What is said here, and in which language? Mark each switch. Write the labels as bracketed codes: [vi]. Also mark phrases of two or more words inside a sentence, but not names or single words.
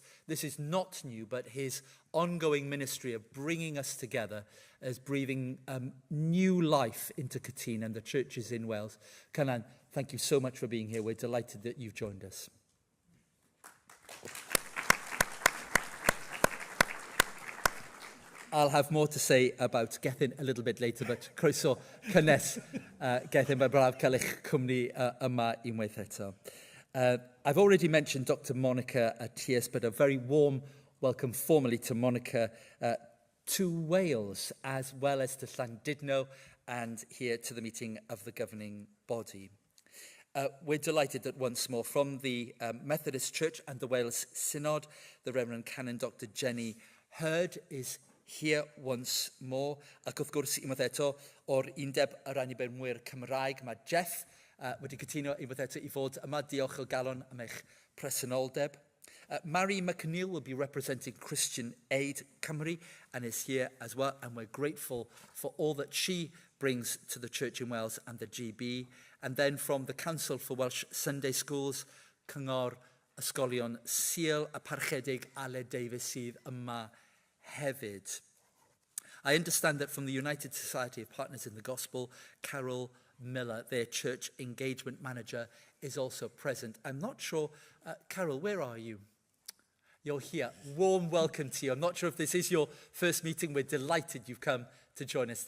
[en] This is not new, but his ongoing ministry of bringing us together is breathing new life into Cytun and the churches in Wales. Cynan, thank you so much for being here. We're delighted that you've joined us. I'll have more to say about Gethin a little bit later, but [cy] croeso cynnes Gethin, mae braf cael eich cwmni yma unwaith eto. [en] I've already mentioned Dr. Monica Atias, but a very warm welcome formally to Monica to Wales, as well as to Llandudno, and here to the meeting of the governing body. We're delighted that once more from the Methodist Church and the Wales Synod, the Reverend Canon Dr. Jenny Hurd is here once more. [cy] Ac wrth gwrs, unwaith eto, o'r undeb yr annibenwyr Cymraeg, mae Jeff wedi cytuno unwaith eto i fod yma. Diolch o galon am eich presenoldeb. [en] Mary McNeil will be representing Christian Aid Cymru and is here as well, and we're grateful for all that she brings to the Church in Wales and the GB. And then from the Council for Welsh Sunday Schools, [cy] Cyngor Ysgolion Sul a Parchedig Ale Davies sydd yma hefyd. [en] I understand that from the United Society of Partners in the Gospel, Carol Miller, their church engagement manager, is also present. I'm not sure, Carol, where are you? You're here. Warm welcome to you. I'm not sure if this is your first meeting. We're delighted you've come to join us.